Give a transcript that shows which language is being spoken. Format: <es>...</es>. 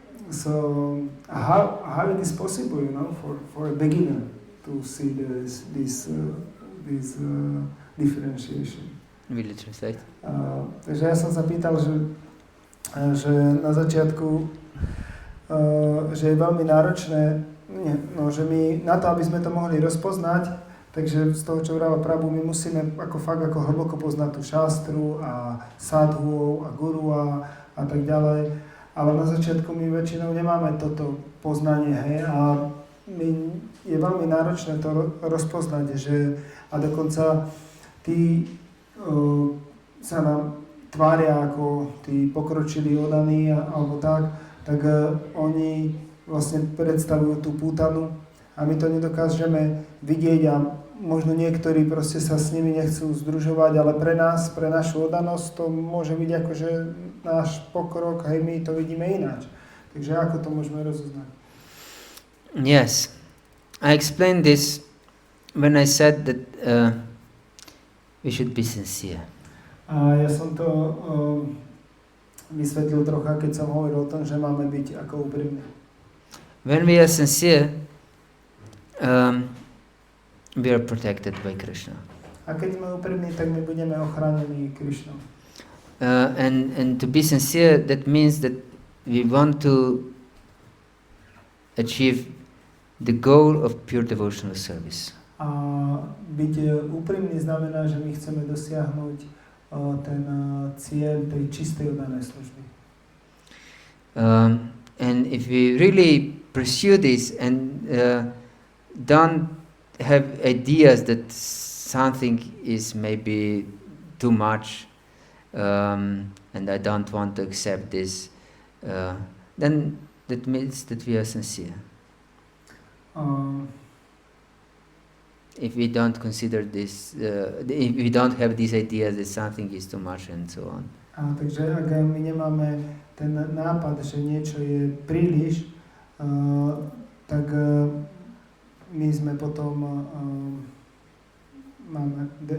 <en>So how it is possible, for a beginner to see this differentiation? Will you translate?</en> <sk>Takže ja som sa pýtal, že na začiatku, že je veľmi náročné, že my na to, aby sme to mohli rozpoznať, takže z toho, čo vráva Prabhu, my musíme fakt hlboko poznať tú šastru a sadhuov a guru a tak ďalej. Ale na začiatku my väčšinou nemáme toto poznanie, hej, a je veľmi náročné to rozpoznať, a dokonca tí sa nám tvária ako tí pokročilí odaní alebo tak oni vlastne predstavujú tú Putanu a my to nedokážeme vidieť a možno niektorí proste sa s nimi nechcú združovať, ale pre nás, pre našu odanosť to môže byť akože náš pokrok, hej, my to vidíme ináč. Takže ako to môžeme rozoznať?</sk> <en>Yes, I explained this when I said that we should be sincere.</en> <sk>A ja som to vysvetlil trocha, keď som hovoril o tom, že máme byť ako úprimní.</sk> <en>When we are sincere, we are protected by Krishna.</en> <sk>A keď sme úprimní, tak my budeme ochránení Krishnou.</sk> <en>And to be sincere, that means that we want to achieve the goal of pure devotional service.</en> <sk>A byť úprimný znamená, že my chceme dosiahnuť ten cieľ tej čistej oddanej služby.</sk> <en>And if we really pursue this and don't have ideas that something is maybe too much and I don't want to accept this, then that means that we are sincere. If we don't consider this, if we don't have these ideas that something is too much and so on.</en> <sk>Takže ak my nemáme ten nápad, že niečo je príliš, tak my sme potom máme</sk>